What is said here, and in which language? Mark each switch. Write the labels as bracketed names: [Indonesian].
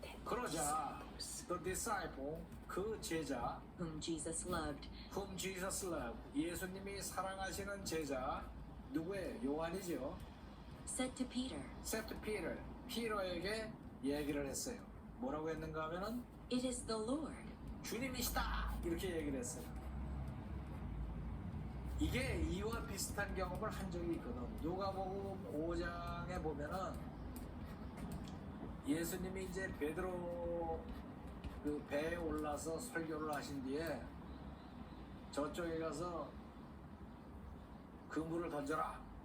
[Korean] 그러자 [English] the disciple [Korean] 그 제자 [English] whom Jesus loved whom Jesus loved [Korean] 예수님이 사랑하시는 제자 누구예요? 요한이죠. [English] said to Peter, said to Peter [Korean] 피터에게 얘기를 했어요. 뭐라고 했는가 하면은 [English] "It is the Lord." [Korean] 주님이시다 이렇게 얘기를 했어요. 이게 이와 비슷한 경험을 한 적이 있거든. 누가복음 5장에 보면은 예수님이 이제 베드로 그 배에 올라서 설교를 하신 뒤에 저쪽에 가서 그물을 던져라.